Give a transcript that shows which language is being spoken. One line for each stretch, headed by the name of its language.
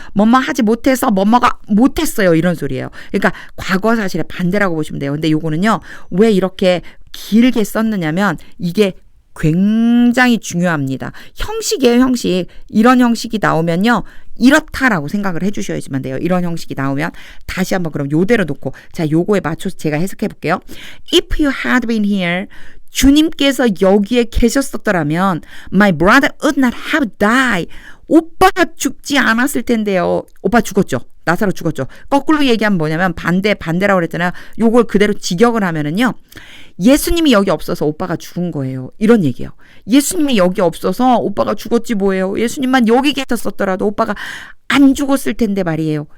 Korean: 뭐뭐 하지 못해서 뭐뭐가 못했어요. 이런 소리예요. 그러니까 과거 사실의 반대라고 보시면 돼요. 근데 요거는요. 왜 이렇게 길게 썼느냐면 이게 굉장히 중요합니다. 형식이에요, 형식. 이런 형식이 나오면요. 이렇다라고 생각을 해주셔야지만 돼요. 이런 형식이 나오면 다시 한번 그럼 요대로 놓고, 자, 요거에 맞춰서 제가 해석해 볼게요.
English: If you had been here,
Korean: 주님께서 여기에 계셨었더라면
English: my brother would not have died.
Korean: 오빠가 죽지 않았을 텐데요. 오빠 죽었죠. 나사로 죽었죠. 거꾸로 얘기하면 뭐냐면 반대라고 그랬잖아요. 요걸 그대로 직역을 하면은요. 예수님이 여기 없어서 오빠가 죽은 거예요. 이런 얘기예요. 예수님이 여기 없어서 오빠가 죽었지 뭐예요. 예수님만 여기 계셨었더라도 오빠가 안 죽었을 텐데 말이에요.